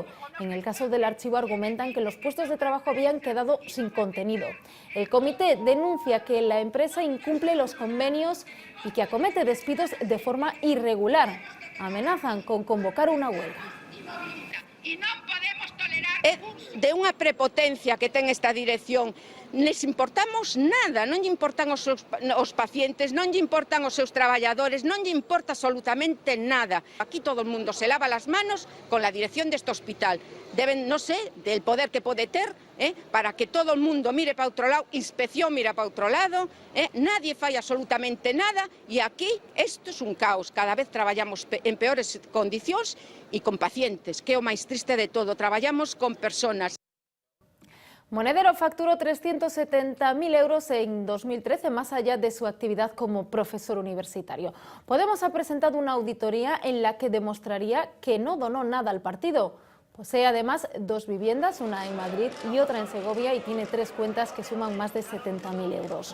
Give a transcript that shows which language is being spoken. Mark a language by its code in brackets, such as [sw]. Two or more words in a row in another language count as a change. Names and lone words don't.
[es] En el caso del archivo argumentan que los puestos de trabajo habían quedado sin contenido. El comité denuncia que la empresa incumple los convenios y que acomete despidos de forma irregular. Amenazan con convocar una huelga. [gl] De unha prepotencia que ten esta dirección. Les importamos nada, non lle importan os pacientes, non lle importan os seus traballadores, non lle importa absolutamente nada. [es] Aquí todo el mundo se lava las manos con la dirección deste hospital. Deben, no sé, del poder [gl] que pode ter, para que [es] todo el mundo mire [gl] para outro lado, inspección mira para outro lado, nadie fai absolutamente nada e aquí isto é un caos. Cada vez traballamos en peores condicións e con pacientes, que é o máis triste de todo, traballamos con personas. [es] Monedero facturó 370.000 euros en 2013, más allá de su actividad como profesor universitario. Podemos ha presentado una auditoría en la que demostraría que no donó nada al partido. Posee además 2 viviendas, una en Madrid y otra en Segovia, y tiene 3 cuentas que suman más de 70.000 euros.